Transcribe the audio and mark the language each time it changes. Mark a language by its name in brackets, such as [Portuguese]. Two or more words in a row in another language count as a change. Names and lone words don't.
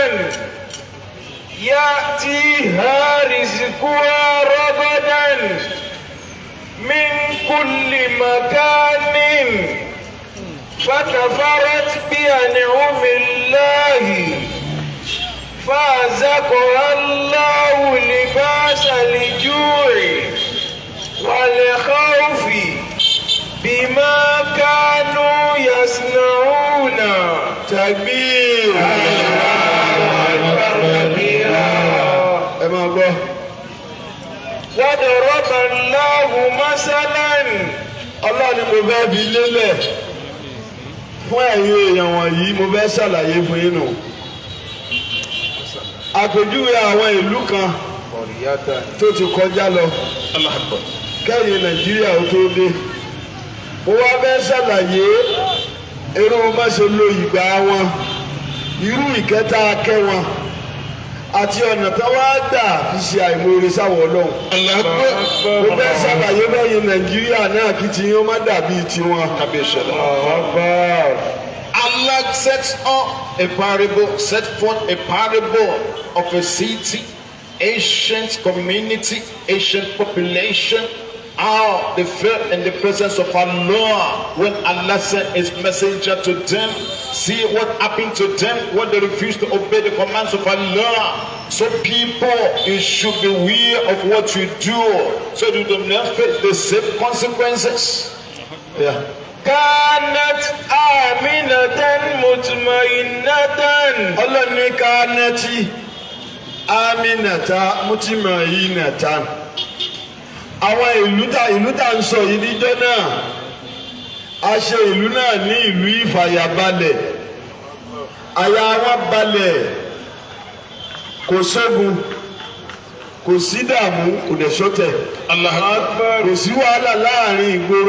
[Arabic] يأتيها رزقها رغدا من كل مكان فكفرت بأنعم الله فأذاقها الله لباس الجوع والخوف بما كانوا يصنعون. Takbir. [Yoruba] ẹ máa gbọ́. [Arabic] وضرب الله مثلا. [Yoruba] Ọlọ́run ni mo fẹ́ fi lélẹ̀ fún ẹ̀yin èèyàn wọ̀nyí, mo fẹ́ ṣàlàyé fún yín nù. Àpèjúwe àwọn ìlú kan tó ti kọjá lọ kẹ́yìn Nàìjíríà ó tó dé. Mo wá fẹ́ ṣàlàyé irú bá ṣe lo ìgbà wọn, irú ìkẹta akẹ́ wọn àti ọ̀nà tó wá gbà fi ṣe àìmoore sáwọ́ Ọlọ́run. Mo fẹ́ ṣàlàyé bẹ́yìn Nàìjíríà náà kí ti yín ó má dàbí tiwọn. [English] Allah sets up a parable, set forth a parable of a city, ancient community, ancient population, how they felt in the presence of Allah when Allah sent His messenger to them. See what happened to them when they refused to obey the commands of Allah. So people, you should be aware of what you do so you do not face the same consequences. Yeah. [Arabic] كانت آمنة مطمئنة. [Yoruba] Allah ní [Arabic] كانت آمنة مطمئنة. [Yoruba] Àwọn ìlú tá ń sọ yìí níjọ́ náà, a ṣe ìlú náà ní ìlú ìfàyàbalẹ̀, àyà wọn balẹ̀, kò ṣẹ́gun, kò sí dààmú, kò dẹ̀ ṣọ̀tẹ̀, kò sí wàhálà láàrin ìgboro.